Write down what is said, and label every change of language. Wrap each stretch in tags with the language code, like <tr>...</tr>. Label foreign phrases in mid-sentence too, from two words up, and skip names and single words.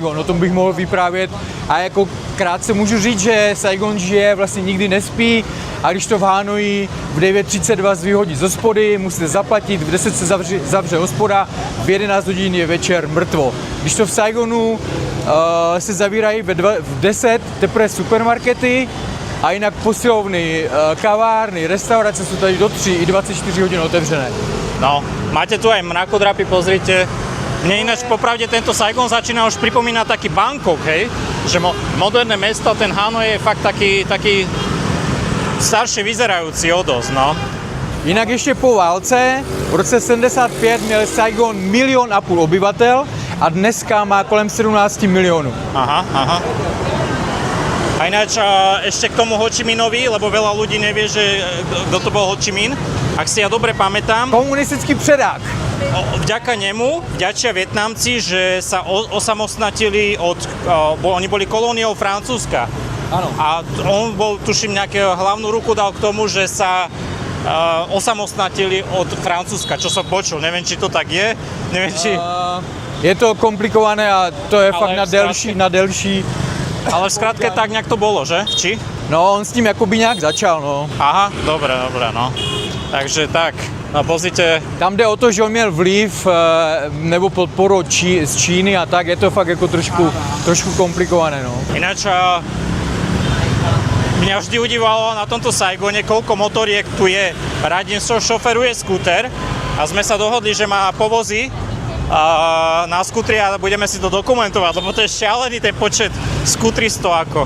<cs>O tom bych mohl vyprávět. A jako krátce můžu říct, že Saigon žije, vlastně nikdy nespí, a když to v Hanoji v 9:32 vyhodí z hospody, musíte zaplatit, v 10 se zavře hospoda, v 11 hodin je večer mrtvo. Když to v Saigonu se zavírají v 10 teprve supermarkety, a jinak posilovny, kavárny, restaurace jsou tady do 3 i 24 hodin otevřené.</cs> <sk>No, máte tu aj mrakodrapy, pozrite. Mne ináč popravde tento Saigon začína už pripomínať taký Bangkok, hej? Že moderné mesto, ten Hanoj je fakt taký staršie vyzerajúci o dosť, no.</sk> <cs>Jinak ještě po válce, v roce 75 měl Saigon 1,5 milionu obyvatel a dneska má kolem 17 milionů.</cs> <sk>Aha. A ináč ešte k tomu Ho Chi Minhovi, lebo veľa ľudí nevie, že kto to bol Ho Chi Minh. Ak si ja dobre pamätám,</sk> <cs>komunistický předák.</cs> <sk>Vďaka nemu vďačia Vietnamci, že sa osamostnatili oni boli kolóniou Francúzska. Áno. A on bol, tuším, nejakého hlavnú ruku dal k tomu, že sa osamostnatili od Francúzska, čo som počul. Neviem, či to tak je. Neviem, či... Je to komplikované a to je fakt na delší. Ale v skratke tak nejak to bolo, že? Či?</sk> <cs>No, on s tím jakoby nějak začal, no.</cs> <sk>Aha, dobre, no. Takže tak, no pozrite.</sk> <cs>Tam jde o to, že on měl vliv nebo podporu z Číny a tak, je to fakt jako trošku komplikované, no.</cs> <sk>Ináč mňa vždy udívalo na tomto Saigone, koľko motoriek tu je. Radim šoferuje skúter a sme sa dohodli, že má povozí na skútri a budeme si to dokumentovať, lebo to je šialený ten počet skútristov ako.</sk>